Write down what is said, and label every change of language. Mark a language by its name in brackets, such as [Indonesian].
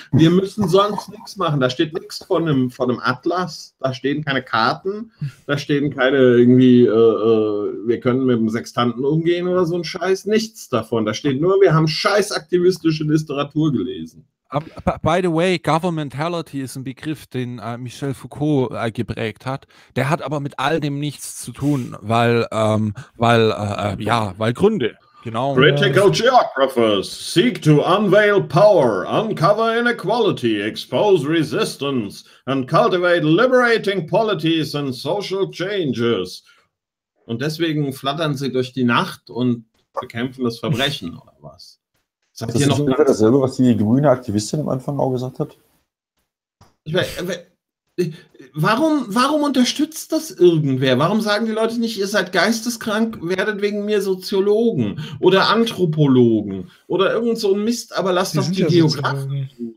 [German] Wir müssen sonst nichts machen. Da steht nichts von einem Atlas, da stehen keine Karten, da stehen keine irgendwie, wir können mit dem Sextanten umgehen oder so ein Scheiß, nichts davon. Da steht nur, wir haben scheiß aktivistische Literatur gelesen. [English] By the way, [German] Governmentality ist ein Begriff, den Michel Foucault geprägt hat. Der hat aber mit all dem nichts zu tun, weil Gründe. Genau. [English] Critical geographers seek to unveil power, uncover inequality, expose resistance and cultivate liberating polities and social changes. [German] Und deswegen flattern sie durch die Nacht und bekämpfen das Verbrechen oder was? Sagt das ihr noch ist nicht dasselbe, was die grüne Aktivistin am Anfang auch gesagt hat? Warum unterstützt das irgendwer? Warum sagen die Leute nicht, ihr seid geisteskrank, werdet wegen mir Soziologen oder Anthropologen oder irgend so ein Mist, aber lasst doch die Geografen.